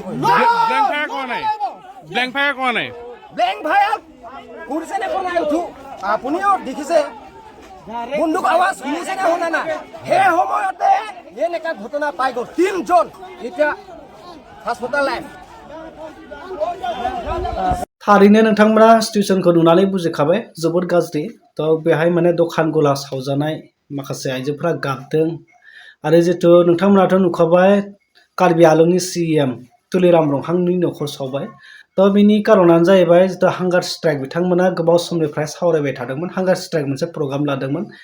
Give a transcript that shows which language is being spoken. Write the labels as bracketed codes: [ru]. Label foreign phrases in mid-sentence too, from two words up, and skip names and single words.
[as] ব্লেংক ফায়াৰ কৰা নাই, ব্লেংক ফায়াৰ কৰা নাই। ব্লেংক ফায়াৰ কৰিছে নে কৰা নাই? উঠো আপুনিও দেখিছে বন্দুক আৱাজ শুনিছে নে শুনা নাই? সেই সময়তে এনেকা ঘটনা পাই গ'ল 3 জন এতিয়া [en] hospital line [brx] थारैनो नोंथांमोना सिचुएशनखौ नुनानै बुजिखाबाय जोबोद गाज्रि तो बेहाय माने दखान गला सावजानाय माखासे आइजोफोरा गाबदों आरो जितु नोंथांमोनाथ' नुखाबाय कार्बि आंलंनि सीएम तुलिराम ब्रह्मनि न'खर सावबाय तो बिनि कारनानो जाहैबाय जितु [en] hunger strike [brx] बिथांमोना गोबाव समनिफ्राय सावरायबाय थादोंमोन [en] hunger strike [brx] मोनसे प्रग्राम लादोंमोन